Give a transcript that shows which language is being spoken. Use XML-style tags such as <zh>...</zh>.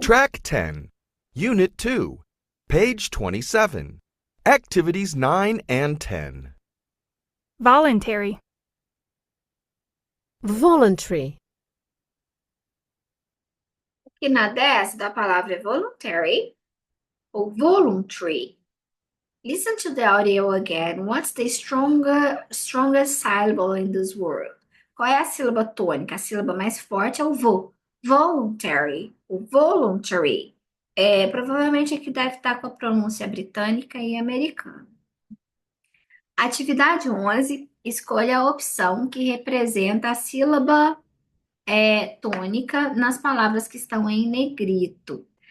<en>Track 10, Unit 2, page 27. Activities 9 and 10. Voluntary. Voluntary.</en> <pt>Aqui na 10 da palavra é voluntary ou voluntary.</pt> <en>Listen to the audio again. What's the strongest syllable in this word?</en> <pt>Qual é a sílaba tônica? A sílaba mais forte é o vo. Voluntary. O voluntary. Provavelmente aqui deve estar com a pronúncia britânica e americana. Atividade 11. Escolha a opção que representa a sílaba tônica nas palavras que estão em negrito.</pt>